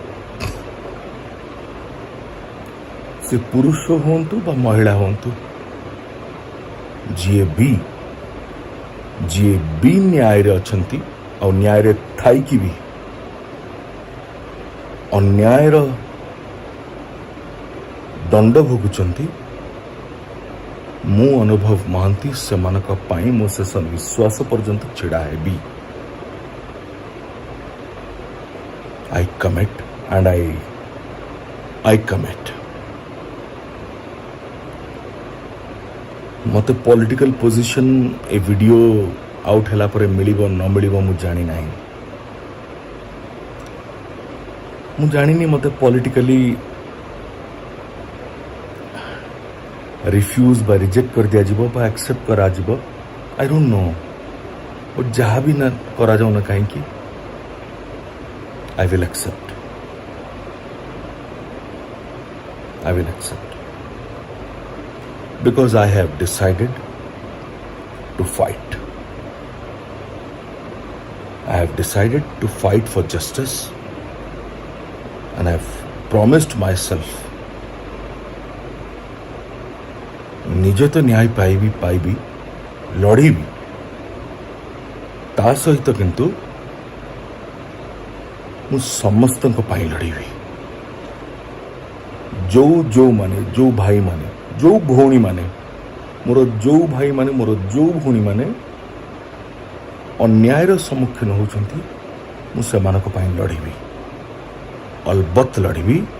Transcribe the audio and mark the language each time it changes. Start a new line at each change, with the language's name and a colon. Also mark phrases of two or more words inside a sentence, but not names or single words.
Odia: ସେ ପୁରୁଷ ହୁଅନ୍ତୁ ବା ମହିଳା ହୁଅନ୍ତୁ, ଯିଏ ବି ନ୍ୟାୟରେ ଅଛନ୍ତି ଆଉ ନ୍ୟାୟରେ ଥାଇକି ବି ଅନ୍ୟାୟର ଦଣ୍ଡ ଭୋଗୁଛନ୍ତି, ମୁଁ ଅନୁଭବ ମହାନ୍ତି ସେମାନଙ୍କ ପାଇଁ ମୁଁ ଶେଷ ନିଶ୍ୱାସ ପର୍ଯ୍ୟନ୍ତ ଛିଡ଼ା ହେବି।
English: I commit and I commit.
Odia: ମୋତେ
English: political position
Odia: ଏ ଭିଡ଼ିଓ ଆଉଟ୍ ହେଲା ପରେ ମିଳିବ ନ ମିଳିବ ମୁଁ ଜାଣି ନାହିଁ। ମୁଁ ଜାଣିନି ମୋତେ
English: politically refuse
Odia: ବା ରିଜେକ୍ଟ କରିଦିଆଯିବ ବା ଆକ୍ସେପ୍ଟ କରାଯିବ।
English: I don't know. But
Odia: ଯାହା ବି ନା କରାଯାଉ ନା କାହିଁକି,
English: I will accept. I will accept. Because I have decided to fight. I have decided to fight for justice, and I have promised myself
Odia: ନିଜେ ତ ନ୍ୟାୟ ପାଇବି, ଲଢ଼ିବି। ତା ସହିତ କିନ୍ତୁ ମୁଁ ସମସ୍ତଙ୍କ ପାଇଁ ଲଢ଼ିବି। ଯୋଉମାନେ, ଯୋଉ ଭାଇମାନେ, ଯୋଉ ଭଉଣୀମାନେ, ମୋର ଯୋଉ ଭାଇମାନେ, ମୋର ଯୋଉ ଭଉଣୀମାନେ ଅନ୍ୟାୟର ସମ୍ମୁଖୀନ ହେଉଛନ୍ତି, ମୁଁ ସେମାନଙ୍କ ପାଇଁ ଲଢ଼ିବି, ଅଲବତ ଲଢ଼ିବି।